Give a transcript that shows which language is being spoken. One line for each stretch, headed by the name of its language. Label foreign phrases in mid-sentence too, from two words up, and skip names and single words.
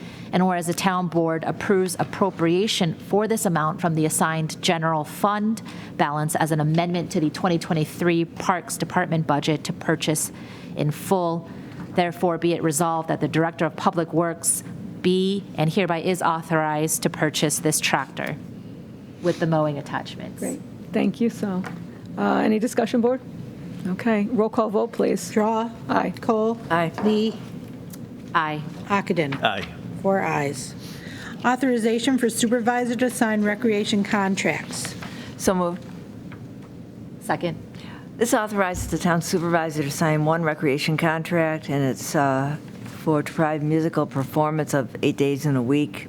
English: And whereas the town board approves appropriation for this amount from the assigned general fund balance as an amendment to the 2023 Parks Department budget to purchase in full, therefore be it resolved that the Director of Public Works be and hereby is authorized to purchase this tractor with the mowing attachments. Great, thank you, so. Any discussion, board? Okay, roll call vote, please. Drawe. Aye. Kohl. Aye. Lee. Aye. Ockenden. Aye. 4 ayes. Authorization for supervisor to sign recreation contracts. So moved. Second. This authorizes the town supervisor to sign one recreation contract, and it's to provide musical performance of 8 days in a week.